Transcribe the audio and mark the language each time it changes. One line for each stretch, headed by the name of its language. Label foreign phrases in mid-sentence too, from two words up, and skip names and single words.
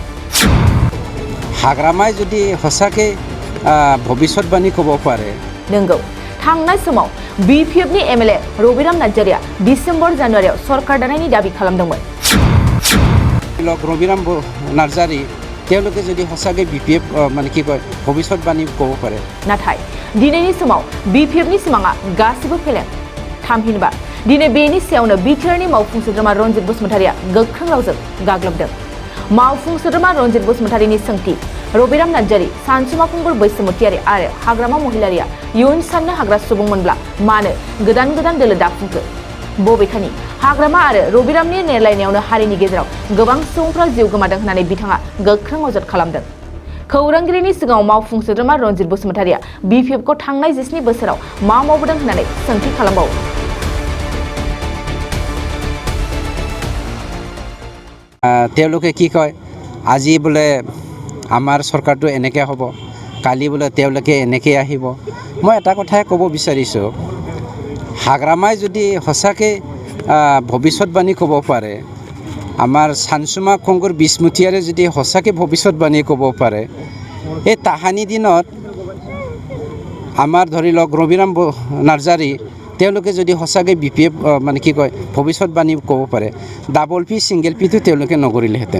Assamese: হাগ্ৰামাই যদি সঁচাকৈ ভৱিষ্যতবাণী ক'ব পাৰে
Bodo: नंगौ थांनाय समाव बिपिएफनि एमएलए रबिराम नार्जारिया डिसेम्बर जानुवारियाव सरकार दानायनि दाबि खालामदोंमोन।
Assamese: रबिराम नार्जारी তেওঁলোকে যদি হসাকে বিপিএফ মানে কি কয় ভবিষ্যতবাণী কব পারে
Bodo: नाथाय दिनैनि समाव बिपिएफनि सिमाङा गासिबो फेलें। थामहिनबा दिनै बेनि सायावनो बिटिआरनि मावफुं सोद्रोमा रनजित बसुमतारिया गोख्रों रावजों गाग्लोबदों। मावफुं सोद्रोमा रनजित बसुमतारिनि सोंथि रबिराम नार्जारी, सानसुमा खुंगुर बैसोमुतियारि आरो हाग्रामा महिलारिया इयुन साननो हाग्रा सुबुंमोनब्ला मानो गोदान गोदान दोलो दाफुंखो? बबेखानि हाग्रामा आरो रबिरामनि नेरलायनायावनो हारिनि गेजेराव गोबां सुबुंफ्रा जिउ गोमादों होननानै बिथाङा गोख्रों अजद खालामदों। खौरांगिरिनि सिगाङाव मावफुं सोद्रोमा रनजित बसुमतारिया बिपिएफखौ थांनाय 17 बोसोराव मा मावबोदों होननानै सोंथि खालामबावो।
Assamese: তেওঁলোকে কি কয় আজি বোলে আমাৰ সৰকাৰটো এনেকৈ হ'ব, কালি বোলে তেওঁলোকে এনেকৈ আহিব। মই এটা কথাই ক'ব বিচাৰিছোঁ, হাগ্ৰামাই যদি সঁচাকৈ ভৱিষ্যতবাণী ক'ব পাৰে, আমাৰ সানসুমা খুংগুৰ বিষ্ণুতীয়াৰে যদি সঁচাকৈ ভৱিষ্যতবাণী ক'ব পাৰে, এই তাহানি দিনত আমাৰ ধৰি লওক ৰবিৰাম নাৰ্জাৰী তেওঁলোকে যদি সঁচাকৈ বিপিএফ মানে কি কয় ভৱিষ্যতবাণী ক'ব পাৰে, ডাবল পি ছিংগল পিটো তেওঁলোকে নকৰিলেহেঁতেন।